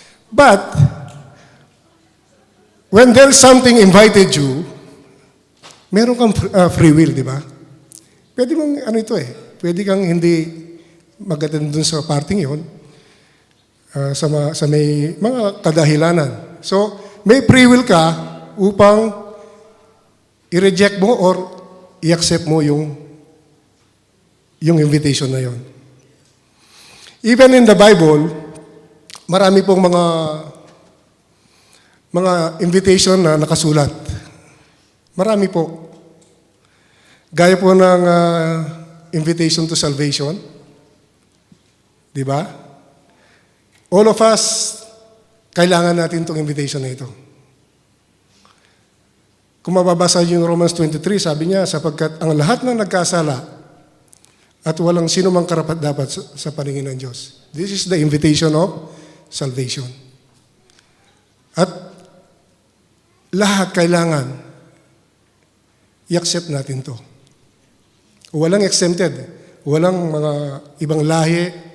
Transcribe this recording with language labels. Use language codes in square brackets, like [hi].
[en] But, when there's something invited you, [tl] Meron kang free will, di ba? Pwede mong, ano ito pwede kang hindi mag-attend dun sa parting yon sa may mga kadahilanan. So, may free will ka upang i-reject mo or i-accept mo yung invitation na yon. [en] Even in the Bible, [tl] marami pong mga invitation na nakasulat. Marami po. Gaya po ng invitation to salvation. Di ba? [en] All of us, [tl] kailangan natin itong invitation na ito. Kung mababasa yung Romans 23, sabi niya, sapagkat ang lahat ng nagkasala at walang sino mang karapat-dapat sa paningin ng Diyos. [en] This is the invitation of salvation. [tl] At lahat kailangan i-accept natin to. Walang exempted. Walang mga ibang lahi.